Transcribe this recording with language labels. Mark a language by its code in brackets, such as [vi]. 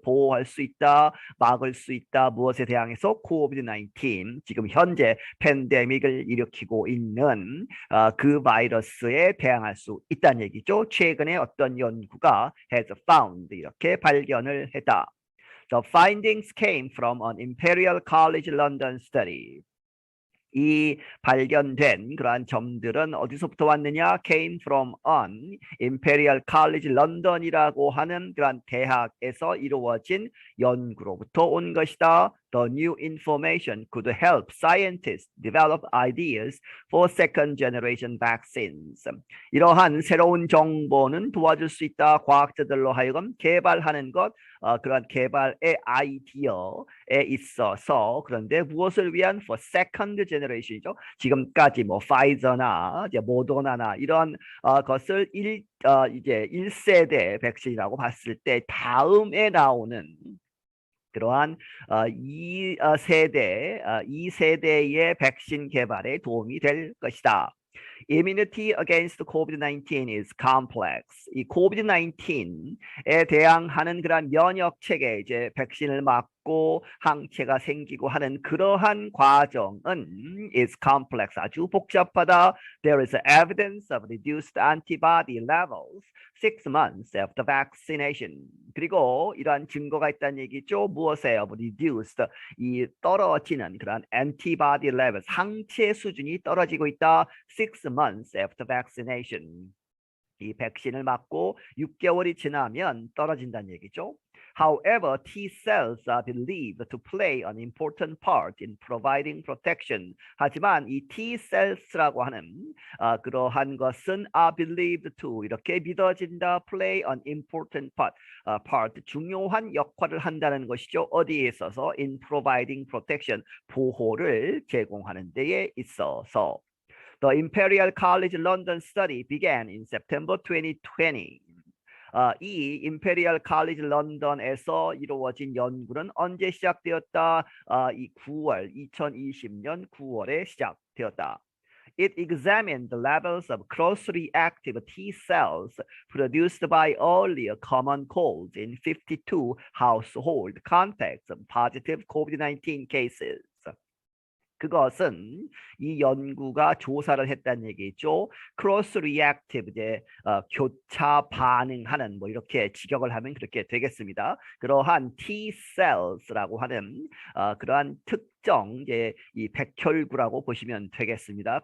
[ko] 보호할 수 있다, 막을 수 있다. 무엇에 대항해서 COVID-19 지금 현재 팬데믹을 일으키고 있는 그 바이러스에 대항할 수 있다는 얘기죠. 최근에 어떤 연구가 [en] has found [ko] 이렇게 발견을 했다. [en] The findings came from an Imperial College London study. [ko] 이 발견된 그러한 점들은 어디서부터 왔느냐? [en] Came from an [ko] Imperial College London이라고 하는 그러한 대학에서 이루어진 연구로부터 온 것이다. [en] The new information could help scientists develop ideas for second generation vaccines. [ko] 이러한 새로운 정보는 도와줄 수 있다. 과학자들로 하여금 개발하는 것, 그러한 개발의 아이디어에 있어서 그런데 무엇을 위한 [en] for second generation [ko] 이죠. 지금까지 뭐 파이저나 이제 모더나나 이런 것을 이제 1세대 백신이라고 봤을 때 다음에 나오는 그러한 이 세대의 백신 개발에 도움이 될 것이다. [en] Immunity against COVID-19 is complex. [ko] 이 COVID-19에 대항하는 그런 면역 체계, 이제 백신을 맞고 항체가 생기고 하는 그러한 과정은 [en] is complex. [ko] 아주 복잡하다. [en] There is evidence of reduced antibody levels 6 months after vaccination. [ko] 그리고 이러한 증거가 있다는 얘기죠. 무엇에요? [en] reduced [ko] 이 떨어지는 그런 [en] antibody levels [ko] 항체 수준이 떨어지고 있다. [en] 6 months after vaccination. [ko] 이 백신을 맞고 6개월이 지나면 떨어진다는 얘기죠. [en] However, T cells are believed to play an important part in providing protection. [ko] 하지만 이 T cells라고 하는 그러한 것은 [en] are believed to [ko] 이렇게 믿어진다. [en] play an important part [ko] 중요한 역할을 한다는 것이죠. 어디에 있어서 [en] in providing protection [ko] 보호를 제공하는 데에 있어서. [en] The Imperial College London study began in September 2020. [ko] 이 임페리얼 칼리지 런던에서 이루어진 연구는 언제 시작되었다? 이 2020년 9월에 시작되었다. [en] It examined the levels of cross-reactive T cells produced by earlier common colds in 52 household contacts of positive COVID-19 cases. [ko] 그것은 이 연구가 조사를 했다는 얘기죠. 크로스 리액티브 이제 교차 반응하는 뭐 이렇게 직역을 하면 그렇게 되겠습니다. 그러한 T cells라고 하는 그러한 특정 이제 이 백혈구라고 보시면 되겠습니다.